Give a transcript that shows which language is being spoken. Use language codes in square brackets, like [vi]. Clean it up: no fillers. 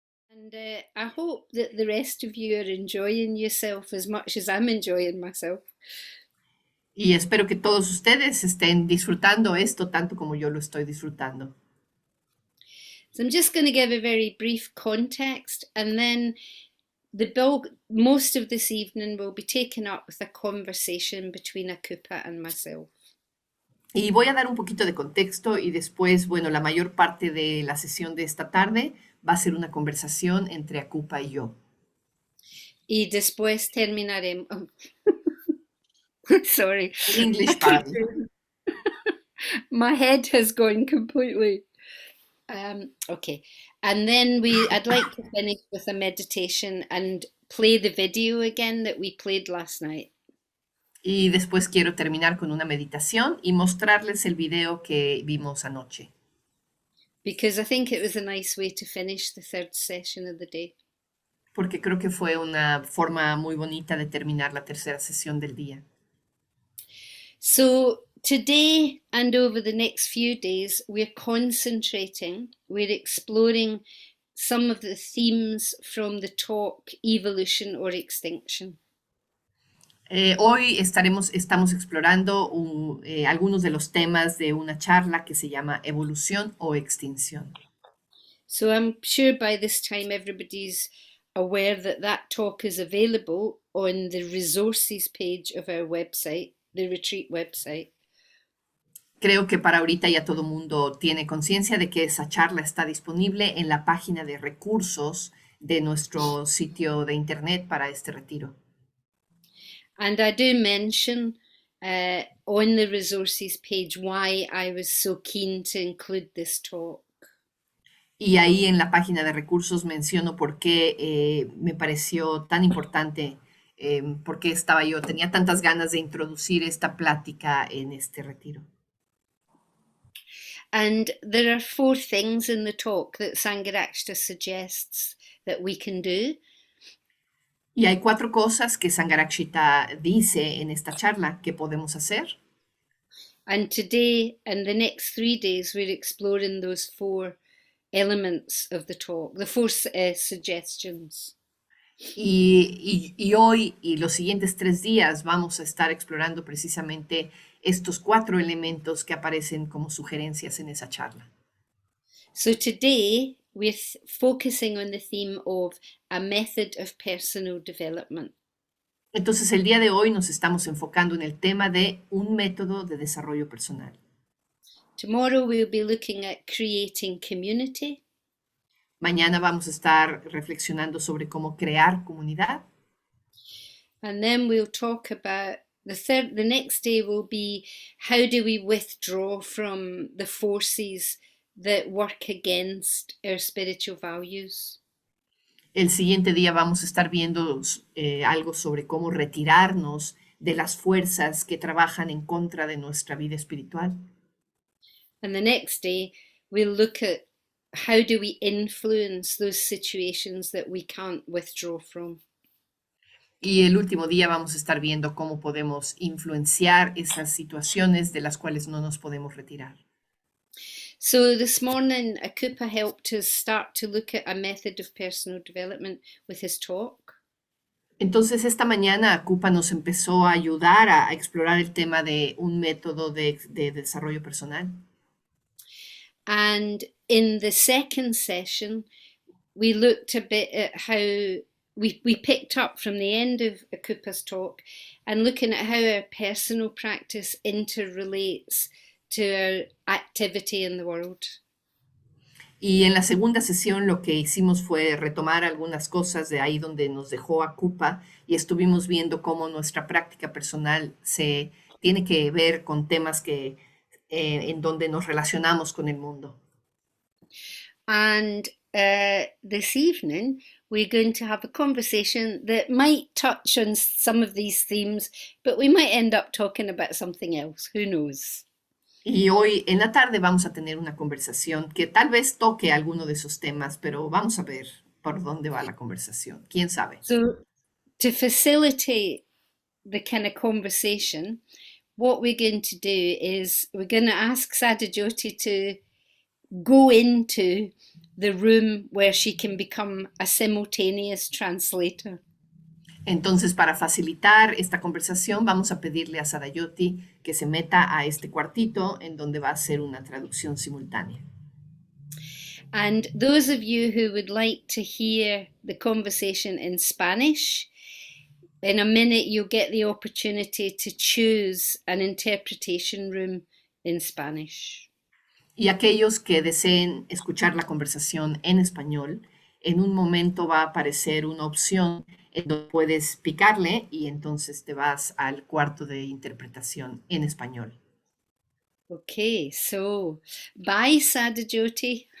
[en] And I hope that the rest of you are enjoying yourself as much as I'm enjoying myself. [es] Y espero que todos ustedes estén disfrutando esto tanto como yo lo estoy disfrutando. [en] So I'm just going to give a very brief context, and then the bulk, most of this evening will be taken up with a conversation between Akupa and myself. [es] Y voy a dar un poquito de contexto y después, bueno, la mayor parte de la sesión de esta tarde va a ser una conversación entre Akupa y yo. Y después terminaremos. [en] Sorry, In I English [es] para [en] keep [es] mí. [en] my head has gone completely. Okay, and then I'd like to finish with a meditation and play the video again that we played last night. [es] Y después quiero terminar con una meditación y mostrarles el video que vimos anoche, [en] Because I think it was a nice way to finish the third session of the day. [es] porque creo que fue una forma muy bonita de terminar la tercera sesión del día. [en] So today and over the next few days, we're exploring some of the themes from the talk Evolution or Extinction. [es] Hoy estamos explorando algunos de los temas de una charla que se llama Evolución o Extinción. [en] So I'm sure by this time everybody's aware that that talk is available on the resources page of our website, the retreat website. [es] Creo que para ahorita ya todo mundo tiene conciencia de que esa charla está disponible en la página de recursos de nuestro sitio de internet para este retiro. [en] And I do mention on the resources page why I was so keen to include this talk. [es] Y ahí en la página de recursos menciono por qué me pareció tan importante, por qué tenía tantas ganas de introducir esta plática en este retiro. [en] And there are four things in the talk that Sangharakshita suggests that we can do. [es] Y hay cuatro cosas que Sangharakshita dice en esta charla que podemos hacer. [en] And today and the next 3 days, we're exploring those four elements of the talk, the four suggestions. [es] Y hoy y los siguientes 3 días vamos a estar explorando precisamente estos cuatro elementos que aparecen como sugerencias en esa charla. [en] So today we're focusing on the theme of a method of personal development. [es] Entonces el día de hoy nos estamos enfocando en el tema de un método de desarrollo personal. [en] Tomorrow we'll be looking at creating community. [es] Mañana vamos a estar reflexionando sobre cómo crear comunidad. [en] And then we'll talk about the next day will be how do we withdraw from the forces that work against our spiritual values. [es] El siguiente día vamos a estar viendo algo sobre cómo retirarnos de las fuerzas que trabajan en contra de nuestra vida espiritual. [en] And the next day we'll look at how do we influence those situations that we can't withdraw from. [es] Y el último día vamos a estar viendo cómo podemos influenciar esas situaciones de las cuales no nos podemos retirar. [en] So this morning, Akupa helped us start to look at a method of personal development with his talk. [es] Entonces, esta mañana Akupa nos empezó a ayudar a explorar el tema de un método de desarrollo personal. [en] And in the second session, we looked a bit at how we picked up from the end of Akupa's talk and looking at how our personal practice interrelates to our activity in the world. [es] Y en la segunda sesión lo que hicimos fue retomar algunas cosas de ahí donde nos dejó Akupa y estuvimos viendo cómo nuestra práctica personal se tiene que ver con temas que en donde nos relacionamos con el mundo. [en] And this evening, we're going to have a conversation that might touch on some of these themes, but we might end up talking about something else. Who knows? [es] Y hoy en la tarde vamos a tener una conversación que tal vez toque alguno de esos temas, pero vamos a ver por dónde va la conversación. ¿Quién sabe? [en] So, to facilitate the kind of conversation, what we're going to do is we're going to ask Sadhajoti to go into the room where she can become a simultaneous translator. [es] Entonces, para facilitar esta conversación, vamos a pedirle a Sadayoti que se meta a este cuartito en donde va a hacer una traducción simultánea. [en] And those of you who would like to hear the conversation in Spanish, in a minute you'll get the opportunity to choose an interpretation room in Spanish. [es] Y aquellos que deseen escuchar la conversación en español, en un momento va a aparecer una opción en donde puedes picarle y entonces te vas al cuarto de interpretación en español. [en] Okay, so bye, Sadajoti.